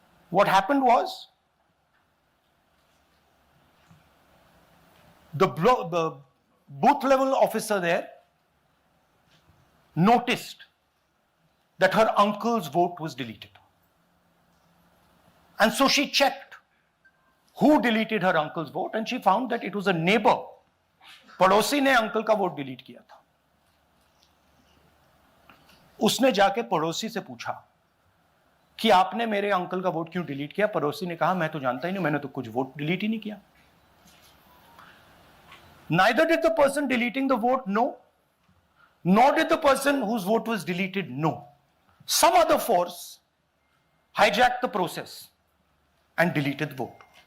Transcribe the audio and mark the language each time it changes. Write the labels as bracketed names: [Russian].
[English] What happened was, the booth level officer there noticed that her uncle's vote was deleted. And so she checked who deleted her uncle's vote, and she found that it was a neighbor. [Hindi] पड़ोसी ने uncle का vote delete किया था. उसने जाके पड़ोसी से पूछा कि आपने मेरे अंकल का वोट क्यों डिलीट किया। पड़ोसी ने कहा मैं तो जानता ही नहीं, मैंने तो कुछ वोट डिलीट ही नहीं किया। [English] Neither did the person deleting the vote know, nor did the person whose vote was deleted know. Some other force hijacked the process and deleted the vote.